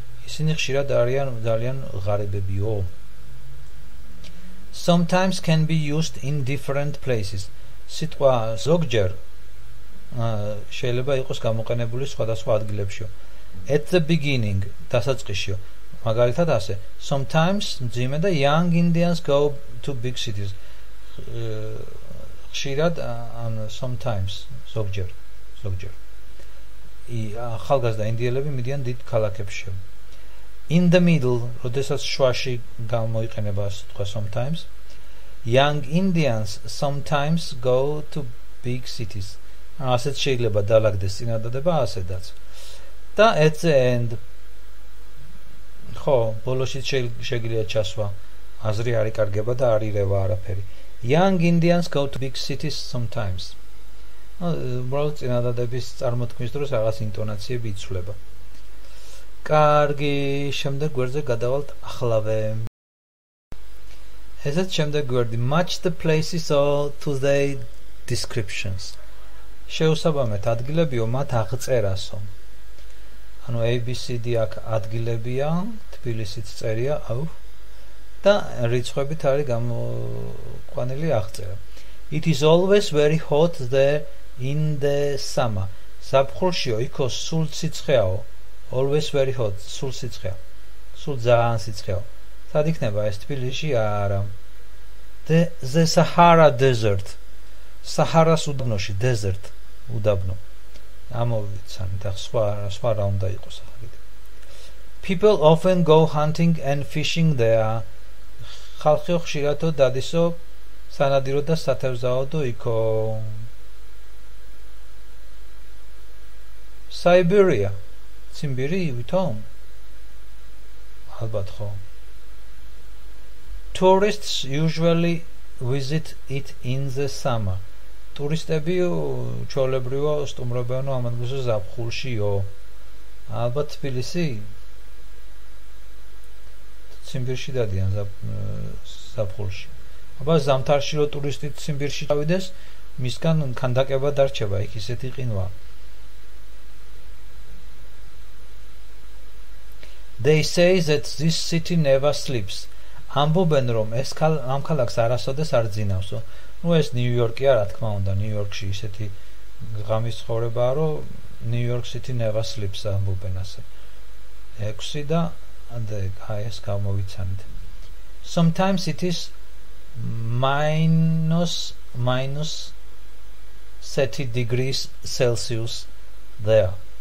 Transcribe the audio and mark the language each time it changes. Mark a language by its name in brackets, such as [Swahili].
[Georgian] ისინი ხშირად არიან ძალიან ღარიბებიო. [English] Sometimes can be used in different places. [Georgian] სიტყვა ზოგჯერ შეიძლება იყოს გამოყენებული სხვადასხვა ადგილებშიო. [English] At the beginning, [Georgian] დასაწყისშიო. მაგალითად ასე. [English] Sometimes [Georgian] მძიმე და [English] young Indians go to big cities. [Georgian] ხშირად ან sometimes ზოგჯერ. ახალგაზრდა ინდიელები მიდიან დიდ ქალაქებში. [English] In the middle, [Georgian] როდესაც შუაში გამოიყენება სიტყვა sometimes. [English] Young Indians sometimes go to big cities. [Georgian] ასეც შეიძლება დაალაგდეს წინადადება ასედაც. და [English] at the end [Georgian] ხო, ბოლოში შეგიძლია ჩასვა. აზრი არ იკარგება და არ ირევა არაფერი. [English] Young Indians go to big cities sometimes. [Georgian] უბრალოდ წინადადების წარმოთქმის დროს რაღაც ინტონაციები იცვლება. კარგი, შემდეგ გვერდზე გადავალთახლავე. ესეც შემდეგ გვერდი. [English] Match the places or to their descriptions. [Georgian] შეუსაბამეთ ადგილებიო მათ აღწერასო. ანუ ABCD აქ ადგილებია, თბილისიც წერია, და რიცხვებით არის გამოყვანილი აღწერა. [English] It is always very hot there in the summer. [Georgian] ზაფხულშიო იქო სულ სიცხეაო. [English] Always very hot, [Georgian] სულ სიცხეა. სულ ძალიან სიცხეაო. სად იქნება ეს თბილისში? არა. [English] The Sahara Desert. [Georgian] Saharas უდაბნოში, desert, უდაბნო. ამოვიცანით, სხვა რა უნდა იყოს ახლა. [English] People often go hunting and fishing there. [Georgian] ხალხი ხშირად დადისო სანადირო და სათევზაოდო იქო. Siberia. ციმბირი ვითომ? ალბათ ხო. [English] Tourists usually visit it in the summer. [Georgian] Ტურისტები ჩვეულებრივ სტუმრობენ ამ ადგილზე ზაფხულშიო. ალბათ თბილისი? ციმბირში დადიან ზაფხულში. აბა ზამთარში რო ტურისტი ციმბირში წავიდეს, მისგან ქანდაკება დარჩება, იქ ისეთი ყინვა. [English] They say that this city never sleeps. [Georgian] ამბობენ რომ ამ ქალაქს არასოდეს არ ძინავსო. ეს ნიუ-იორკია, რა თქმა უნდა, ნიუ-იორკში ისეთი ღამის ცხოვრებაა, რომ [English] New York City never sleeps [Georgian] ამბობენ ასე. 6 და ეს გამოვიცანით. [English] Sometimes it is -30 degrees Celsius there.